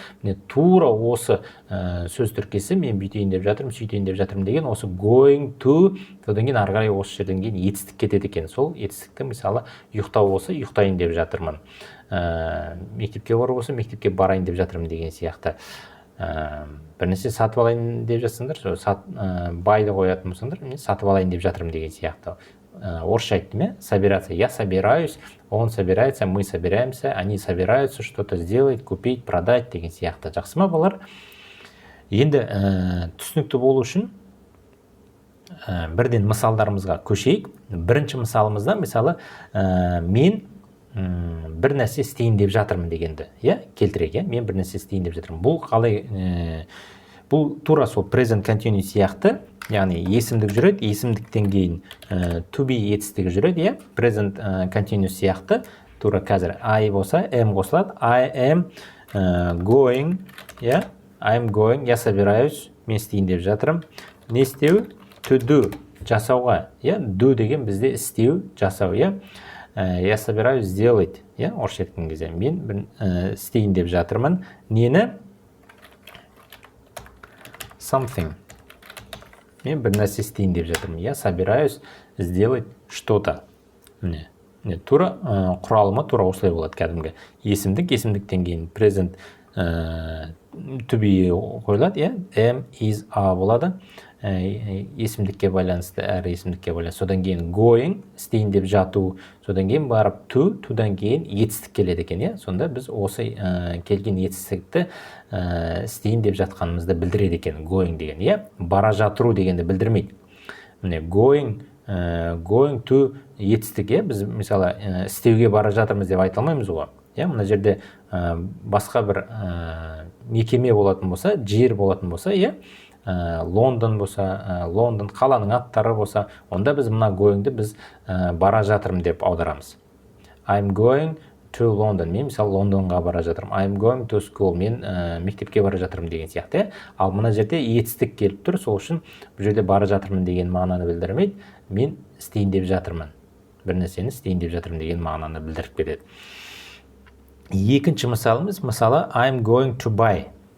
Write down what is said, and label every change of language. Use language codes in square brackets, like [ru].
[kk] Міне тура осы сөз тіркесі, мен бүйтейін деп жатырмын, сөйтейін деп жатырмын деген, осы [en] going to, [kk] содан кейін ары қарай осы жерден кейін етістік кетеді екен. Сол етістікті, мысалы, ұйықтау болса, ұйықтайын деп жатырмын. Мектепке бару болса, мектепке барайын деп жатырмын деген сияқты. Бір нәрсе сатып алайын деп жатсаңдар, байды қоятын болсаңдар, мен сатып алайын деп жатырмын деген сияқты. Орысша айттым, [ru] собираться. Я собираюсь, он собирается, мы собираемся, они собираются что-то сделать, купить, продать [kk] деген сияқты. Жақсы ма, балалар? Енді түсінікті болу үшін бірден мысалдарымызға көшейік. Бірінші мысалымызда, мысалы, мен бір нәрсе істейін деп жатырмын дегенді, келтірейік, мен бір нәрсе істейін деп жатырмын. Бұл қалай, бұл тура сол present continuous сияқты, яғни есімдік жүреді, есімдіктен кейін to be етістігі жүреді, present continuous сияқты, тура қазір I болса, am қосылады, [en] I am going, I'm going, [ru] я собираюсь, [kk] мен істейін деп жатырмын. Не істеу? [en] To do, [kk] жасауға, do деген бізде істеу, жасау, [ru] Я собираюсь сделать, [kk] орысша айтқан кезде, мен істейін деп жатырмын. Нені? [en] Something. [kk] Мен бір нәрсе істейін деп жатырмын. [ru] Я собираюсь сделать что-то. [kk] Тура құралымы тура осылай болады кәдімгі. Есімдік, есімдіктен кейін present to be қойылады, am, is, are болады. Есімдікке байланысты, әрі есімдікке байланысты. Содан кейін going, істейін деп жату, содан кейін барып to-дан кейін етістік келеді екен, Сонда біз осы келген етістікті істейін деп жатқанымызды білдіреді екен, going деген, Бара жатыру дегенді білдірмейді. Міне, going to етістік, біз, мысалы, істеуге бара жатырмыз деп айта алмаймыз ғой. Мына жерде басқа бір мекеме болатын болса, жер болатын болса, Лондон болса, Лондон қаланың аттары болса, онда біз мына going-ді біз бара жатырмын деп аударамыз. [en] I'm going to London, [kk] мен мысалы Лондонға бара жатырмын. [en] I'm going to school, [kk] мен мектепке бара жатырмын деген сияқты. Ал мына жерде етістік келіп тұр, сол үшін бұл жерде бара жатырмын деген мағынаны білдірмейді. Мен істейін деп жатырмын. Бір нәрсені істейін деп жатырмын деген мағынаны білдіріп береді. Екінші мысалымыз, мысалы, [en] I'm going to buy.